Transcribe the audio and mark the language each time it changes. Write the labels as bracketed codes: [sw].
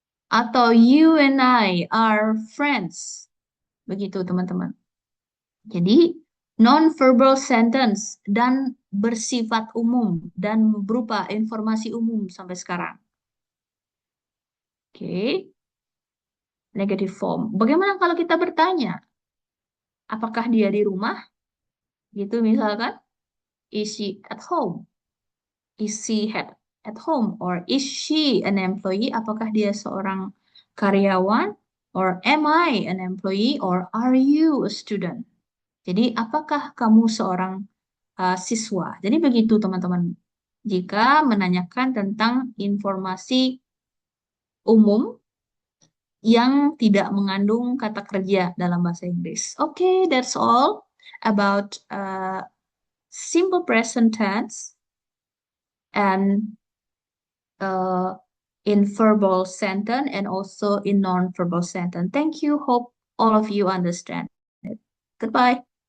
[en] Atau you and I are friends. [id] Begitu, teman-teman. Jadi, non-verbal sentence dan bersifat umum dan berupa informasi umum sampai sekarang. Oke. [en] Negative form. [id] Bagaimana kalau kita bertanya? Apakah dia di rumah? Gitu misalkan. [en] Is she at home? Is she at home? Or is she an employee? [id] Apakah dia seorang karyawan? [en] Or am I an employee? Or are you a student? [id] Jadi apakah kamu seorang siswa. Jadi begitu teman-teman. Jika menanyakan tentang informasi umum yang tidak mengandung kata kerja dalam bahasa Inggris. [en] Okay, that's all about simple present tense and uh, in verbal sentence and also in non-verbal sentence. Thank you. Hope all of you understand it. Goodbye.